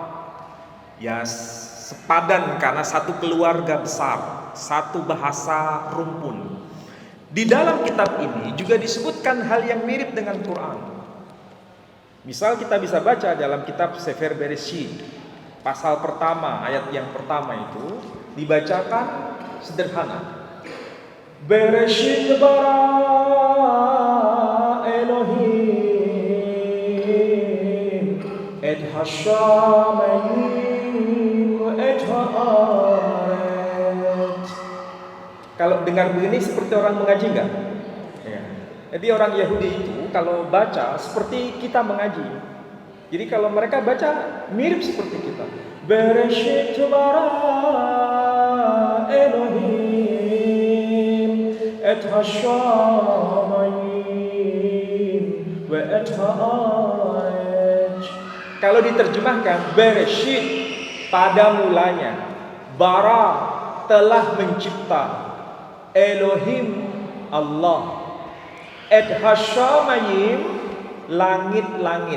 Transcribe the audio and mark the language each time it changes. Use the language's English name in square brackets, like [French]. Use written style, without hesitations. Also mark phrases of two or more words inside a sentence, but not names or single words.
[Indonesian] Ya sepadan karena satu keluarga besar, satu bahasa rumpun. Di dalam kitab ini juga disebutkan hal yang mirip dengan Quran. Misal kita bisa baca dalam kitab Sefer Bereshit, pasal pertama, ayat yang pertama itu dibacakan sederhana. [Hebrew] בראשית ברא אלהים את השמים. [Indonesian] Kalau dengar begini seperti orang mengaji enggak? Ya. Jadi orang Yahudi itu kalau baca seperti kita mengaji. Jadi kalau mereka baca mirip seperti kita. [Hebrew] בראשית ברא אלהים את השמים וא את האג. [Indonesian] Kalau diterjemahkan Bereshit pada mulanya, bara telah mencipta, Elohim Allah, [Hebrew] את השמים [Indonesian] langit-langit.